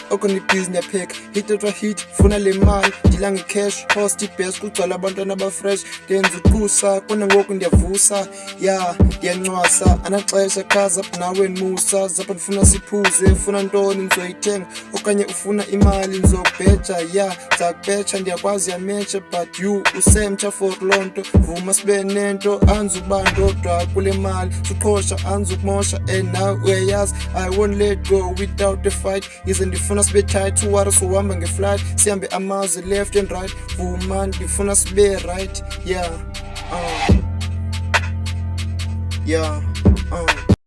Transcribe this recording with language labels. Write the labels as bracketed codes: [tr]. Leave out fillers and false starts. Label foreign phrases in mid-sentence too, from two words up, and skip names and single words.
[xh] Okon ibhizi ndiyapheka [en] hit after hit, [zu] ngifuna le mali. [xh] Ndila nge-cash, host ibest, kugcwala abantwana abafresh. Ndenza uXhosa, kunangoku ndiyavusa, yeah, ndiyancwasa. Anaxesha khaza apha nawe musa, zapha ndifuna siphuze. Ufuna ntoni ndizoyithenga, okanye ufuna imali ndizokubheja, yeah, ndizakubheja ndiyakwazi yametsha. [en] But you [xh] usemtsha for loo nto, vuma sibe nento. Anzukuba ndodwa kule mali, suqhosha anzukumosha, [en] and now [xh] uyayazi [en] I won't let go without the fight. [xh] Yize ndifuna sibe tight, uwari sohamba nge-flight, sihambe amazwe [en] left and right. [xh] Vuma ndifuna sibe right, yeah, yeah,